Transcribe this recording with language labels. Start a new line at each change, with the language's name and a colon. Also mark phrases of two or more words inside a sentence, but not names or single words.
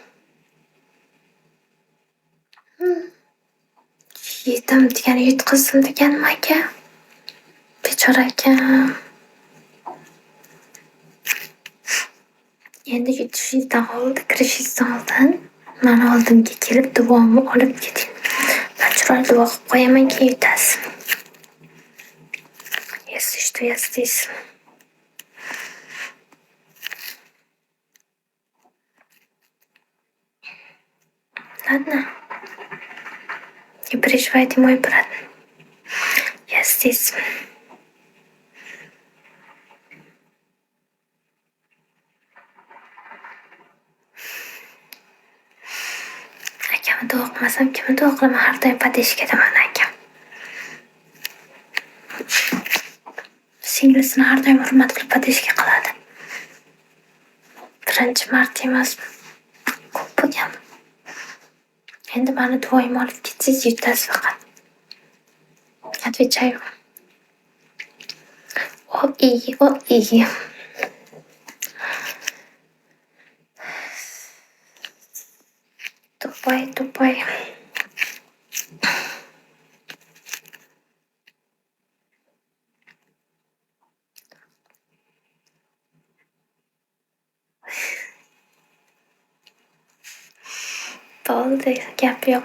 Uzbek: Yedim degani yutqizdim deganmi aka? Bechora akam. Endi yutishingizdan oldin, kirishingizdan oldin mani oldimga kelib duomni olib keting. Men chiroyli duo qilib qo'yaman, keyin yutasiz.
Russian: Если что, я здесь. Ладно? Не переживайте, мой брат. Я здесь.
Uzbek: Akamni duo qilmasam, kimni duo qilaman? Har doim поддержкада mani akam. Singlisini har doim hurmat qilib поддержка qiladi. Birinchi marta emas, ko'p bo'lgan. Endi mani duoyimni olib ketsangiz yutasiz faqat.
Russian: Отвечаю. О и. Тупай.
Uzbek: Bo'ldi, gap yo'q.